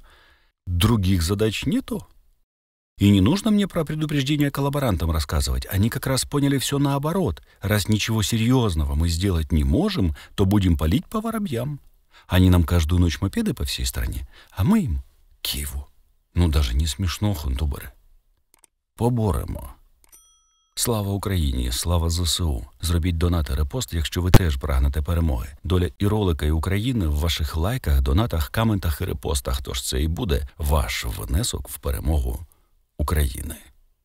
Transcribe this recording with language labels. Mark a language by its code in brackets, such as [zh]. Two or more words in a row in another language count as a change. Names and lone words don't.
[ru] Других задач нету? И не нужно мне про предупреждение коллаборантам рассказывать. Они как раз поняли все наоборот. Раз ничего серьезного мы сделать не можем, то будем палить по воробьям. Они нам каждую ночь мопеды по всей стране, а мы им Киеву. [uk] Ну, даже не смішно, хундубери. Поборемо. Слава Україні, слава ЗСУ. Зробіть донат і репост, якщо ви теж прагнете перемоги. Доля і ролика, і України в ваших лайках, донатах, коментах і репостах. Тож це і буде ваш внесок в перемогу України.